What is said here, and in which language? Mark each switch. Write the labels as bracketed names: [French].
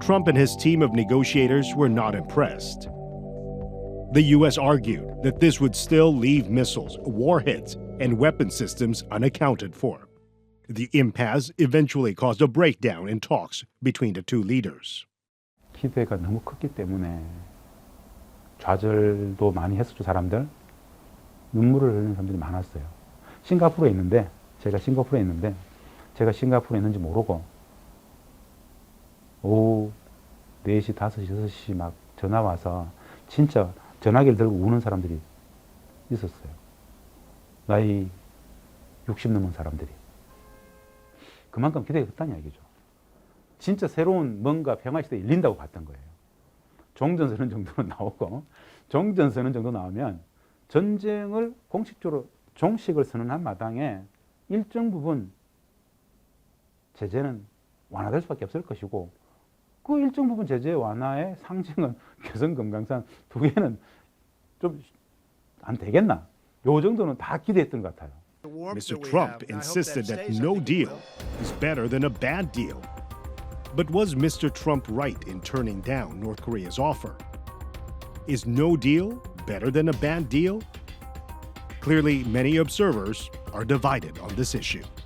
[English] Trump and his team of negotiators were not impressed. The U.S. argued that this would still leave missiles, warheads, and weapon systems unaccounted for. The impasse eventually caused a breakdown in talks between the two leaders. [Korean] 기대가 너무 컸기 때문에 좌절도 많이 했었죠, 사람들. 눈물을 흘리는 사람들이 많았어요. 제가 싱가포르에 있는지 모르고 오후 4시, 5시, 6시 막 전화 와서 진짜 전화기를 들고 우는 사람들이 있었어요. 나이 60 넘은 사람들이. 그만큼 기대가 컸다는 얘기죠. 진짜 새로운 뭔가 평화시대에 열린다고 봤던 거예요. 종전선언 정도는 나오고, 종전선언 정도 나오면 전쟁을 공식적으로 종식을 선언한 마당에 일정 부분 제재는 완화될 수밖에 없을 것이고, 그 일정 부분 제재 완화의 상징은 개성 금강산 두 개는 좀 안 되겠나? 요 정도는 다 기대했던 것 같아요. [English] Mr. Trump insisted that no deal is better than a bad deal. But was Mr. Trump right in turning down North Korea's offer? Is no deal better than a bad deal? Clearly, many observers are divided on this issue.